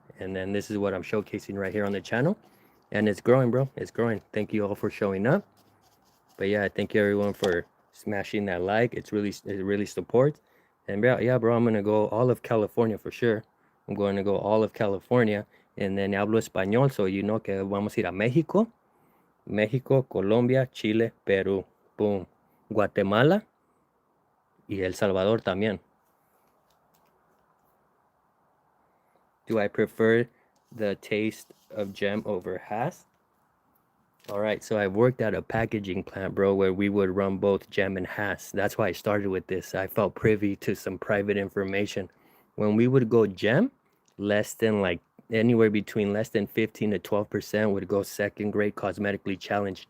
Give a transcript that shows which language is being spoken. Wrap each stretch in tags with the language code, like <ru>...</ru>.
<en>And then this is what I'm showcasing right here on the channel. And it's growing, bro. It's growing. Thank you all for showing up. But yeah, thank you everyone for smashing that like. It really supports. And yeah, bro, I'm gonna go all of California for sure. I'm going to go all of California. And then</en> <es>hablo español,</es> <en>so you know</en> <es>que vamos a ir a México, Colombia, Chile, Perú, boom, Guatemala y El Salvador también.</es> <en>Do I prefer the taste of gem over Hass? All right, so I worked at a packaging plant, bro, where we would run both gem and Hass. That's why I started with this. I felt privy to some private information. When we would go gem, less than like anywhere between less than 15 to 12% would go second grade cosmetically challenged.</en>